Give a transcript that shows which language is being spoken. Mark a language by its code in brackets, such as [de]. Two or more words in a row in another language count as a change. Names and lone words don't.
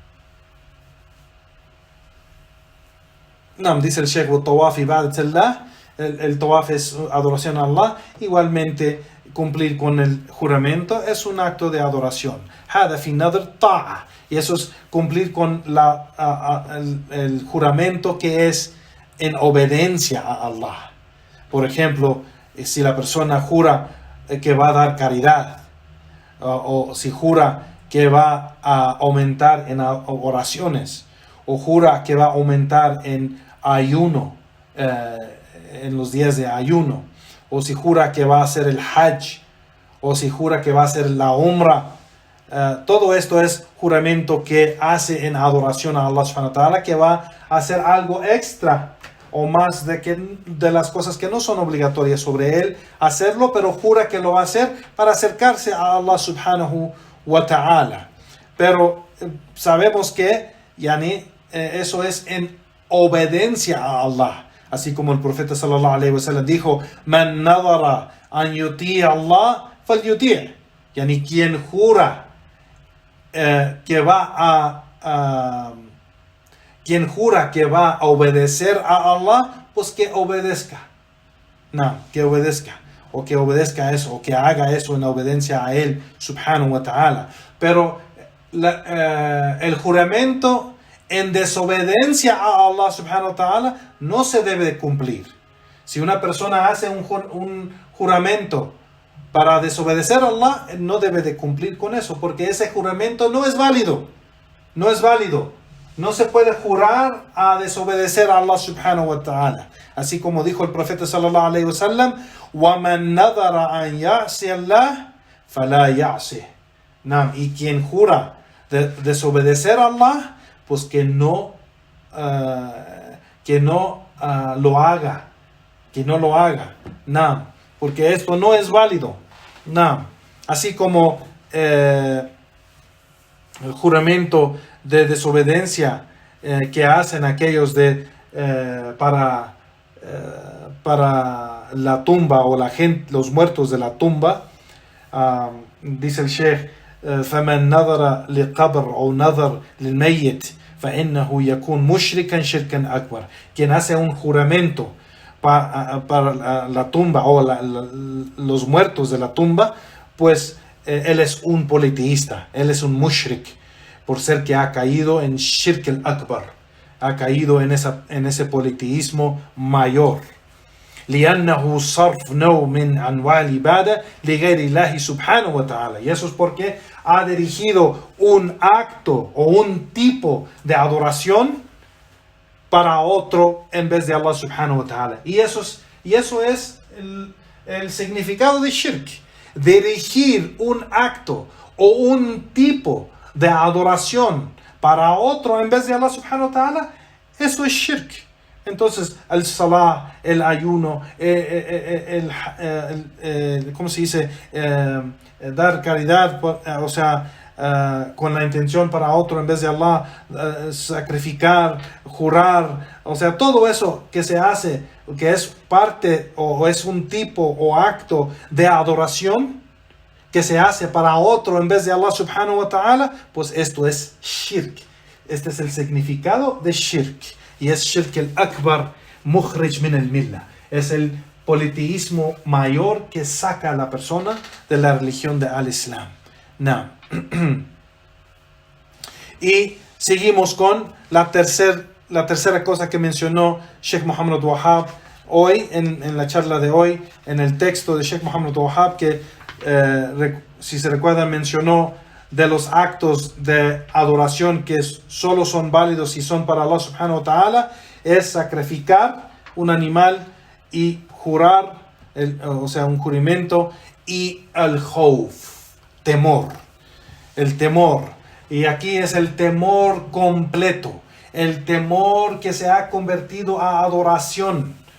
[es] Dice el Sheikh, [ar] طواف عبادة الله, [es] el tawaf es adoración a Allah, igualmente cumplir con el juramento es un acto de adoración. [ar] هذا في نذر طاعة, [es] y eso es cumplir con el juramento que es en obediencia a Allah. Por ejemplo, si la persona jura que va a dar caridad, o si jura que va a aumentar en oraciones, o jura que va a aumentar en ayuno, en los días de ayuno, o si jura que va a hacer el hajj, o si jura que va a hacer la umrah, todo esto es juramento que hace en adoración a Allah [ar] سبحانه وتعالى, [es] que va a hacer algo extra o más de las cosas que no son obligatorias sobre él hacerlo, pero jura que lo va a hacer para acercarse a Allah [ar] سبحانه وتعالى. [es] Pero sabemos que eso es en obediencia a Allah, así como el profeta [ar] صلى الله عليه وسلم [es] dijo: [ar] من نذر أن يطيع الله فليطع', [es] quien jura quien jura que va a obedecer a Allah, pues que obedezca. Que obedezca. O que obedezca eso, o que haga eso en obediencia a Él, [ar] سبحانه وتعالى. [es] Pero el juramento en desobediencia a Allah, [ar] سبحانه وتعالى, [es] no se debe cumplir. Si una persona hace un juramento para desobedecer a Allah, no debe de cumplir con eso, porque ese juramento no es válido. No es válido. No se puede jurar a desobedecer a Allah [ar] سبحانه وتعالى. [es] Así como dijo el profeta [ar] صلى الله عليه وسلم: وَمَنْ نَذَرَ أَنْ يَعْصِيَ اللَّهِ فَلَا يَعْصِهِ. [es] Y quien jura de desobedecer a Allah, pues que no lo haga. Que no lo haga. Porque esto no es válido. Así como el juramento de desobediencia que hacen aquellos para la tumba o la gente, los muertos de la tumba. Dice el Sheikh: [ar] فَمَنْ نَظَرَ لِقَبْرٍ أو نَظَرَ لِلْمَيِّتِ فَإِنَّهُ يَكُونُ مُشْرِكًا شِرْكًا أَكْبَرَ. [es] Quien hace un juramento para la tumba o los muertos de la tumba, pues él es un politeísta, él es un mushrik, por ser que ha caído en [ar] شرك الأكبر, [es] ha caído en ese politeísmo mayor. [ar] لأنه صرف نوع من أنواع العبادة لغير الله سبحانه وتعالى. [es] Y eso es porque ha dirigido un acto o un tipo de adoración para otro en vez de Allah [ar] سبحانه وتعالى. [es] Y eso es el significado de shirk. Dirigir un acto o un tipo de adoración para otro en vez de Allah [ar] سبحانه وتعالى, [es] eso es shirk. Entonces, el salah, el ayuno, ¿cómo se dice? Dar caridad, o sea, con la intención para otro en vez de Allah, sacrificar, jurar, o sea, todo eso que se hace, que es parte o es un tipo o acto de adoración que se hace para otro en vez de Allah [ar] سبحانه وتعالى, [es] pues esto es shirk. Este es el significado de shirk. Y es [ar] شرك الأكبر مخرج من الملة. [es] Es el politeísmo mayor que saca a la persona de la religión de al-Islam. Y seguimos con la tercera cosa que mencionó Sheikh Muhammad Abdul-Wahhab hoy, en la charla de hoy, en el texto de Sheikh Muhammad Abdul-Wahhab, que si se recuerdan mencionó de los actos de adoración que solo son válidos si son para Allah [ar] سبحانه وتعالى, [es] es sacrificar un animal y jurar, o sea, un juramento, y el khawf, temor, el temor. Y aquí es el temor completo, el temor que se ha convertido a adoración.